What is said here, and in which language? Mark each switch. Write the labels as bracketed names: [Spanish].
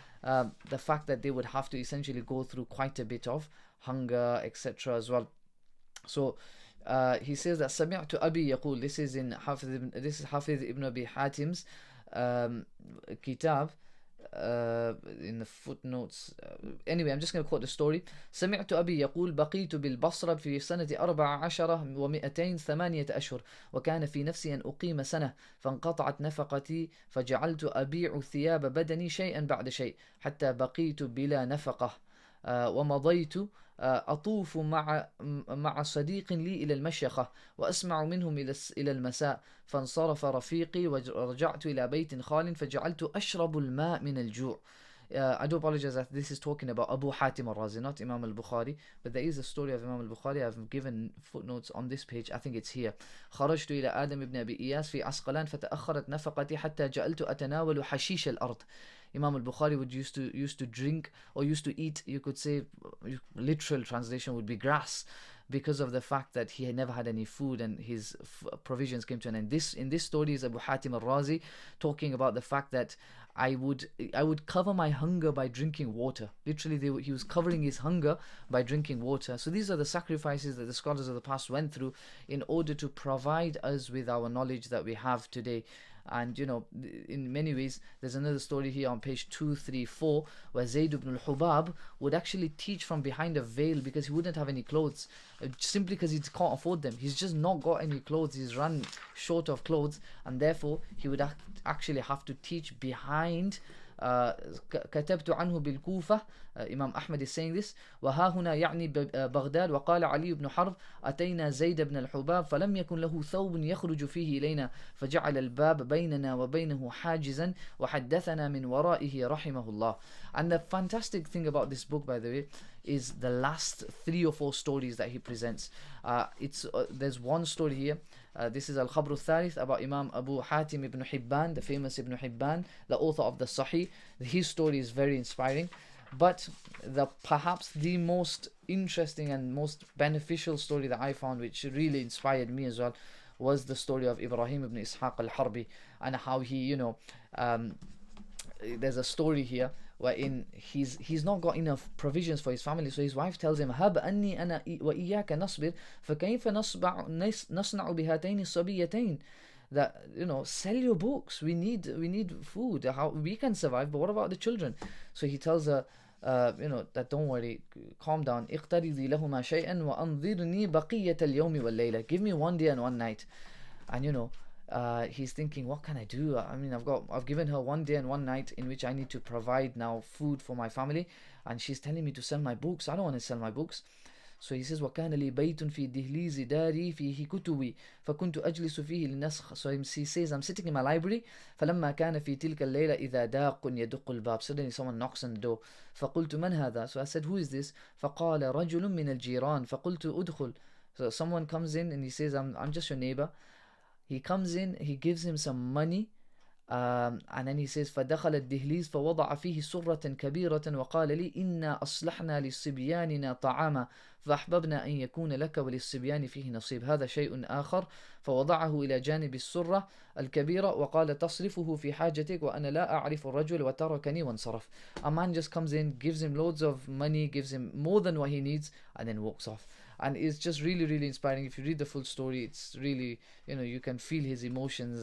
[English] The fact that they would have to essentially go through quite a bit of hunger, etc. as well. So he says that [Arabic] سمعت أبي يقول, [English] this is Hafiz ibn Abi Hatim's kitab, in the footnotes. Anyway, I'm just going to quote the story. [Arabic] سمعت أبي يقول بقيت بالبصرة في سنة 14 و200 8 أشهر وكان في نفسي أن أقيم سنة فانقطعت نفقتي فجعلت أبيع ثياب بدني شيئا بعد شيء حتى بقيت بلا نفقة ومضيت أطوف مع صديق لي إلى المشيخة وأسمع منهم إلى المساء فانصرف رفيقي ورجعت إلى بيت خال فجعلت أشرب الماء من الجوع. [English] I do apologize that this is talking about Abu Hatim al-Razi, not Imam al-Bukhari, but there is a story of Imam al-Bukhari. I've given footnotes on this page. I think it's here. [Arabic] خرجت إلى آدم بن أبي إياس في عسقلان فتأخرت نفقتي حتى جعلت أتناول حشيش الأرض. [English] Imam al-Bukhari would used to drink or used to eat, you could say, literal translation would be grass, because of the fact that he had never had any food and his provisions came to an end. In this story is Abu Hatim al-Razi talking about the fact that I would cover my hunger by drinking water. Literally, he was covering his hunger by drinking water. So these are the sacrifices that the scholars of the past went through in order to provide us with our knowledge that we have today. And in many ways, there's another story here on page 234 where Zayd ibn al-Hubab would actually teach from behind a veil because he wouldn't have any clothes, simply because he can't afford them. He's just not got any clothes. He's run short of clothes, and therefore he would actually have to teach behind. [Arabic] كتبت عنه بالكوفة. [English] Imam Ahmad is saying this. [Arabic] وها هنا يعني بغداد. وقال علي بن حرب أتينا زيد بن الحباب فلم يكن له ثوب يخرج فيه إلينا فجعل الباب بيننا وبينه حاجزا وحدثنا من ورائه رحمه الله. [English] And the fantastic thing about this book, by the way, is the last 3 or 4 stories that he presents. There's one story here. This is Al-Khabr al-Thalith about Imam Abu Hatim ibn Hibban, the famous Ibn Hibban, the author of the Sahih. His story is very inspiring. But perhaps the most interesting and most beneficial story that I found, which really inspired me as well, was the story of Ibrahim ibn Ishaq al-Harbi, and how he, there's a story here wherein he's not got enough provisions for his family, so his wife tells him, [Arabic] هب أني أنا وإياك نصبر فكيف نصنع بهاتين الصبيتين. [English] That sell your books, we need food, how we can survive, but what about the children? So he tells her, that don't worry, calm down. [Arabic] اقترضي لهما شيئا وأنظرني بقية اليوم والليلة. [English] Give me one day and one night. And he's thinking, what can I do? I mean, I've given her one day and one night in which I need to provide now food for my family, and she's telling me to sell my books. I don't want to sell my books. So he says, [Arabic] وَكَانَ لِي بَيْتٌ فِي دِهْلِيزِ دَارِي فِيهِ كُتُبِي فَكُنْتُ أَجْلِسُ فِيهِ لِنَسْخ. [English] So he says, I'm sitting in my library. [Arabic] فَلَمَّا كَانَ فِي تِلْكَ اللَّيْلَ إِذَا دَاقٌ يَدُقُّ الْبَابِ. [English] Suddenly someone knocks on the door. [Arabic] فَقُلْتُ مَنْ هَذَا? [English] So I said, who is this? [Arabic] فَقَالَ رَجُلٌ مِّنَ الْجِيرَانِ فَقُلْتُ أُدْخُلْ. [English] So someone comes in and he says, I'm just your neighbor. He comes in, he gives him some money, and then he says [Arabic] فدخل الدهليز فوضع فيه سرة كبيرة وقال لي إنا أصلحنا لصبياننا طعاما فأحببنا أن يكون لك وللصبيان فيه نصيب هذا شيء آخر فوضعه إلى جانب السرة الكبيرة وقال تصرفه في حاجتك وأنا لا أعرف الرجل وتركني وانصرف. [English] A man just comes in, gives him loads of money, gives him more than what he needs, and then walks off. And it's just really, really inspiring. If you read the full story, it's really, you can feel his emotions.